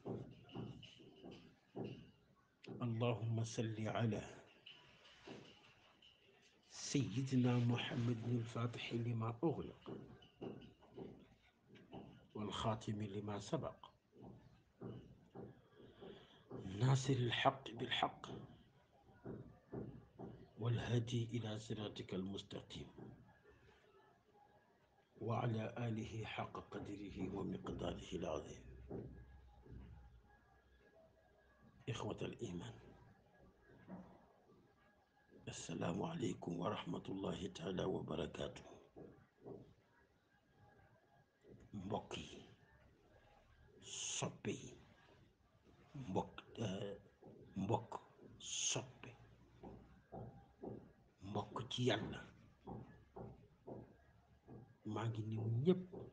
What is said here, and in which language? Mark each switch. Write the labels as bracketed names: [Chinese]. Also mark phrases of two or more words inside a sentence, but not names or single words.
[Arabic] اللهم صل على سيدنا محمد الفاتح لما أغلق والخاتم لما سبق ناصر الحق بالحق والهادي إلى صراطك المستقيم وعلى آله حق قدره ومقداره العظيم. إخوة الإيمان، السلام عليكم ورحمة الله تعالى وبركاته. [Wolof] mbokk yi, soppe yi, mbokk soppe, mbokk ci yàlla, maa ngi nuyu ñëpp